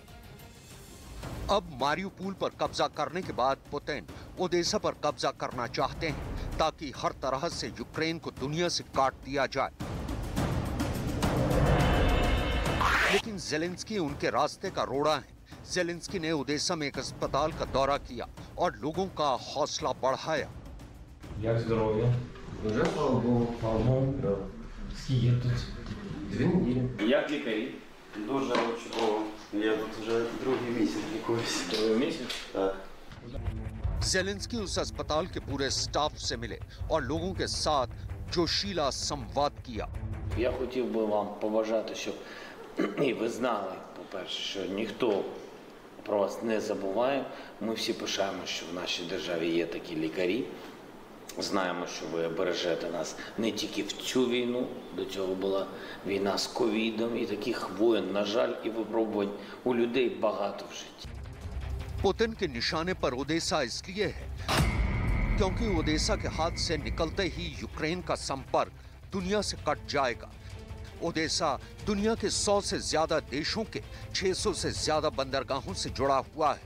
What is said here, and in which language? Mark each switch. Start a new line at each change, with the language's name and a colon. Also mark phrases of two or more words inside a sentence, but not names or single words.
Hindi: अब मारियोपोल पर कब्जा करने के बाद पुतिन ओडेसा पर कब्जा करना चाहते हैं ताकि हर तरह से यूक्रेन को दुनिया से काट दिया जाए। लेकिन ज़ेलेंस्की उनके रास्ते का रोड़ा है। ज़ेलेंस्की ने ओडेसा में एक अस्पताल का दौरा किया और लोगों का हौसला बढ़ाया।
Ukrainian: Як здоров'я? Дуже слава Богу. Скільки тут? 2 неділі. Як лікарі? Дуже чудово. Я тут вже другий місяць лікуюсь. Другий місяць? Так.
Hindi: ज़ेलेंस्की उस अस्पताल के पूरे स्टाफ से मिले और लोगों के साथ जोशीला संवाद किया।
Ukrainian: Я хотів би вам побажати, щоб і ви знали, по-перше, що ніхто про вас не забуває. Ми всі пишаємо, що в нашій державі є такі лікарі. Знаємо, що ви бережете нас не тільки в цю війну, до цього була війна з ковідом, і таких воєн, на жаль, і випробувань у людей багато в житті.
Hindi: पुतिन के निशाने पर ओडेसा इसलिए है क्योंकि ओडेसा के हाथ से निकलते ही यूक्रेन का संपर्क दुनिया से कट जाएगा। ओडेसा दुनिया के 100 से ज्यादा देशों के 600 से ज्यादा बंदरगाहों से जुड़ा हुआ है।